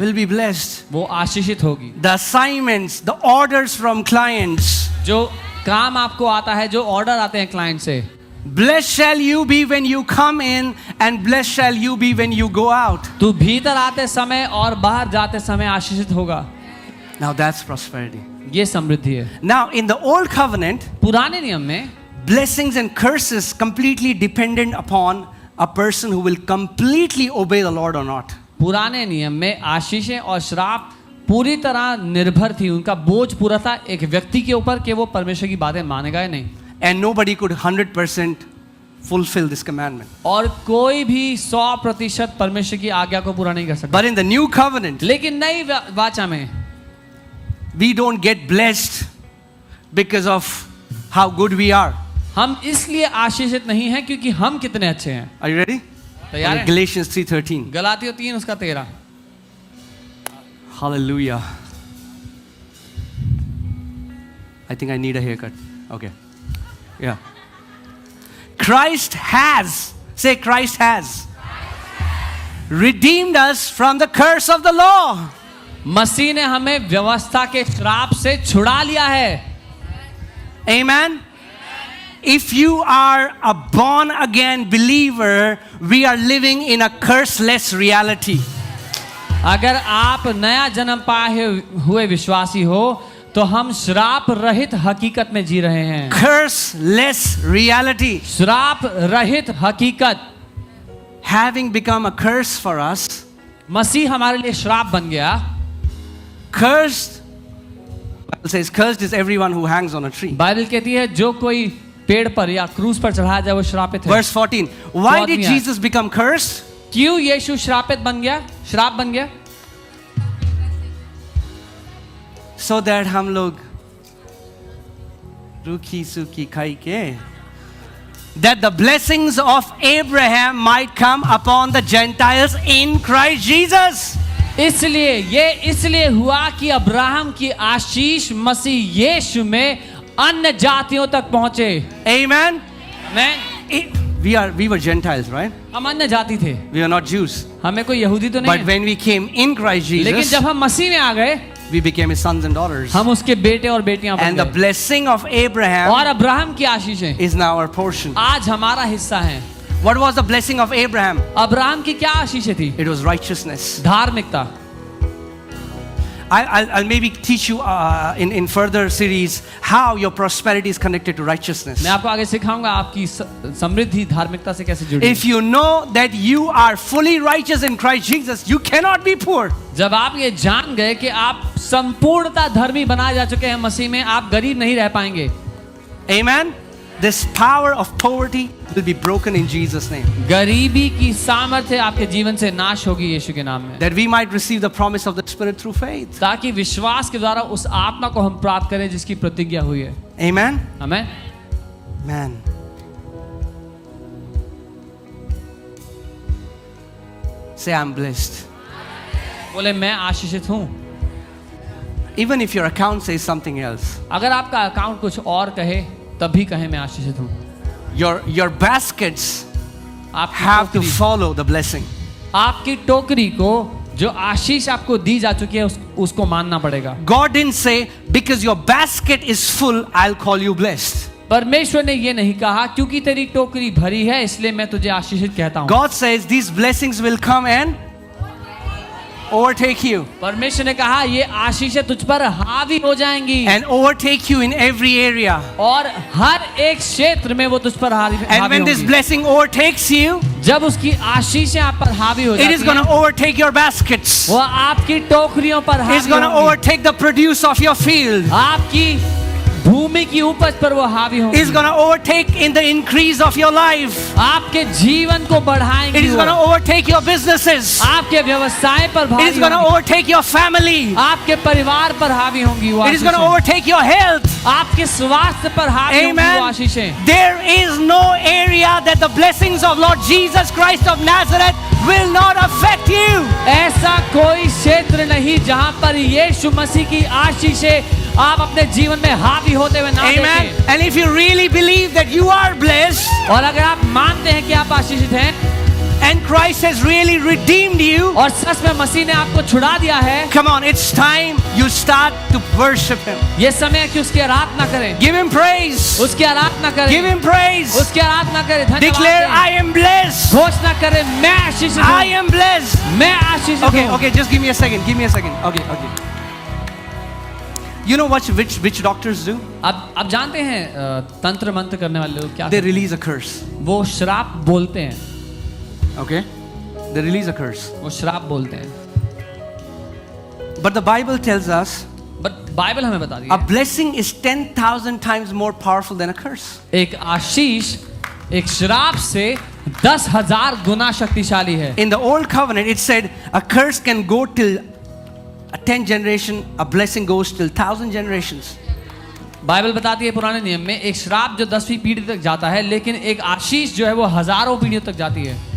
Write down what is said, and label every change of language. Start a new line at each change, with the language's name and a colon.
English: will be blessed.
Hindi: वो आशीषित होगी.
English: The assignments, the orders from clients.
Hindi: जो काम आपको आता है, जो ऑर्डर आते हैं क्लाइंट से,
English: Blessed shall you be when you come in, and blessed shall you be when you go out.
Hindi: तू भीतर आते समय और बाहर जाते समय आशीषित होगा.
English: Now that's prosperity.
Hindi: ये समृद्धि है.
English: Now in the old covenant,
Hindi: पुराने नियम में
English: blessings and curses completely dependent upon a person who will completely obey the Lord or not.
Hindi: पुराने नियम में आशीषें और श्राप पूरी तरह निर्भर थी, उनका बोझ पूरा था एक व्यक्ति के ऊपर कि वो परमेश्वर की बातें मानेगा या नहीं.
English: And nobody could 100% fulfill this commandment.
Hindi: और कोई भी 100% परमेश्वर की आज्ञा को पूरा नहीं कर सकता.
English: But in the new covenant,
Hindi: लेकिन नई वाचा में
English: we don't get blessed because of how good we are.
Hindi: हम इसलिए आशीषित नहीं हैं क्योंकि हम कितने अच्छे हैं.
English: Are you ready?
Hindi: तैयार हैं?
English: Galatians 3:13.
Hindi: गलातियों 3 उसका 13.
English: Hallelujah. I think I need a haircut. Okay. Yeah. Christ has, say Christ has, redeemed us from the curse of the law.
Hindi: मसीह ने हमें व्यवस्था के श्राप से छुड़ा लिया है.
English: Amen. If you are a born again believer, we are living in a curseless reality.
Hindi: अगर आप नया जन्म पाए हुए विश्वासी हो तो हम श्राप रहित हकीकत में जी रहे हैं.
English: Curseless reality.
Hindi: श्राप रहित हकीकत.
English: Having become a curse for us,
Hindi: मसीह हमारे लिए श्राप बन गया.
English: cursed, Bible says, cursed is everyone who hangs on a tree.
Hindi: Bible कहती है जो कोई पेड़ पर या क्रूस पर चढ़ाया जाए वो श्रापित है.
English: Verse 14. Why did
Hindi: 14.
English: Jesus become cursed?
Hindi: क्यों यीशु श्रापित बन गया, श्राप बन गया?
English: So that
Hindi: हम लोग रूखी सूखी खाई के,
English: that the blessings of Abraham might come upon the Gentiles in Christ Jesus.
Hindi: इसलिए हुआ कि अब्राहम की आशीष मसीह यीशु में अन्य जातियों तक पहुंचे.
English: Amen.
Hindi: मैं
English: We were Gentiles, right?
Hindi: हम अन्य जाति थे,
English: We are not Jews.
Hindi: हमें कोई यहूदी तो नहीं
English: But
Hindi: है.
English: when we came in Christ
Hindi: लेकिन
English: Jesus,
Hindi: जब हम मसीह में आ गए
English: we became his sons and daughters.
Hindi: हम उसके बेटे और बेटियां बन
English: And the
Hindi: गए.
English: blessing of
Hindi: और
English: Abraham
Hindi: अब्राहम की आशीषें
English: is now our portion.
Hindi: आज हमारा हिस्सा हैं.
English: What was the blessing of Abraham?
Hindi: Abraham की क्या आशीषें थी?
English: It was righteousness.
Hindi: धार्मिकता.
English: I'll maybe teach you in further series how your prosperity is connected to righteousness.
Hindi: मैं आपको आगे सिखाऊंगा आपकी समृद्धि धार्मिकता से कैसे जुड़ी.
English: If you know that you are fully righteous in Christ Jesus, you cannot be poor.
Hindi: जब आप ये जान गए कि आप संपूर्णता धर्मी बनाए जा चुके हैं मसीह में, आप गरीब नहीं रह पाएंगे.
English: Amen. This power of poverty will be broken in Jesus' name.
Hindi: गरीबी की सामर्थ्य आपके जीवन से नाश होगी यीशु के नाम में,
English: That we might receive the promise of the Spirit through faith.
Hindi: ताकि विश्वास के द्वारा उस आत्मा को हम प्राप्त करें जिसकी प्रतिज्ञा हुई है।
English: Amen.
Hindi: Amen.
English: Man. Say, I'm blessed.
Hindi: बोले मैं आशीषित हूँ।
English: Even if your account says something else.
Hindi: अगर आपका अकाउंट कुछ और कहे तब भी कहे मैं आशीषित हूँ।
English: Your baskets
Hindi: आपकी
English: have to
Hindi: टोकरी-
English: follow the blessing.
Hindi: आपकी टोकरी को जो आशीष आपको दी जा चुकी है उसको मानना पड़ेगा।
English: God didn't say, because your basket is full, I'll call you blessed.
Hindi: परमेश्वर ने ये नहीं कहा क्योंकि तेरी टोकरी भरी है इसलिए मैं तुझे आशीषित कहता हूँ।
English: God says these blessings will come and overtake you.
Hindi: परमेश्वर ने कहा ये आशीषें तुझ पर हावी हो जाएंगी
English: And overtake you in every area.
Hindi: और हर एक क्षेत्र में वो तुझ पर हावी
English: And when this
Hindi: होंगी।
English: blessing overtakes you,
Hindi: जब उसकी आशीषें आप पर हावी हो
English: it
Hindi: जाती
English: is going to
Hindi: हैं,
English: overtake your baskets.
Hindi: वो आपकी टोकरियों पर
English: It's
Hindi: हावी
English: going to
Hindi: होंगी।
English: overtake the produce of your field.
Hindi: आपकी भूमि की उपज पर वो हावी होंगी।
English: It is going to overtake in the increase of your life.
Hindi: आपके जीवन को
English: It
Hindi: बढ़ाएंगी
English: is going to
Hindi: वो।
English: overtake your businesses.
Hindi: आपके व्यवसाय पर
English: It
Hindi: भारी
English: is going to
Hindi: होंगी।
English: overtake your family.
Hindi: आपके परिवार पर हावी होंगी वो
English: It is going to
Hindi: आशीषें।
English: overtake your health.
Hindi: आपके स्वास्थ्य पर हावी होंगी वो
English: Amen.
Hindi: आशीषें।
English: There is no area that the blessings of Lord Jesus Christ of Nazareth will not affect you.
Hindi: ऐसा कोई क्षेत्र नहीं जहां पर यीशु मसीह की आशीषें आप अपने जीवन में हावी होते हुए ना
English: Amen.
Hindi: देखें।
English: And if you really believe that you are blessed
Hindi: और अगर आप मानते हैं कि आप आशीषित हैं
English: and Christ has really redeemed you,
Hindi: और सच में मसीह ने आपको छुड़ा दिया है,
English: come on, it's time you start to worship Him.
Hindi: ये समय है कि उसकी आराधना करें,
English: Give Him praise.
Hindi: उसकी आराधना करें,
English: Give Him praise.
Hindi: उसकी आराधना करें, धन्यवाद
English: Declare,
Hindi: दें।
English: I am blessed.
Hindi: घोषणा करें मैं आशीषित
English: I
Hindi: हूँ,
English: am blessed.
Hindi: मैं आशीषित
English: Okay,
Hindi: हूँ।
English: okay, just give me a second. Give me a second. Okay, okay. You know what witch doctors do?
Hindi: अब जानते हैं तंत्र मंत्र करने वाले लोग क्या
English: They
Hindi: करते
English: release a curse.
Hindi: हैं? वो श्राप बोलते हैं,
English: Okay? They release a curse.
Hindi: वो श्राप बोलते हैं।
English: But the Bible tells us
Hindi: but Bible हमें बता दी
English: a
Hindi: है,
English: blessing is 10,000 times more powerful than a curse.
Hindi: एक आशीष एक श्राप से 10,000 गुना शक्तिशाली है।
English: In the old covenant, it said a curse can go till a 10th generation, a blessing goes till 1,000 generations.
Hindi: Bible बताती है पुराने नियम में एक श्राप जो 10वीं पीढ़ी तक जाता है, लेकिन एक आशीष जो है वो हजारों पीढ़ियों तक जाती है।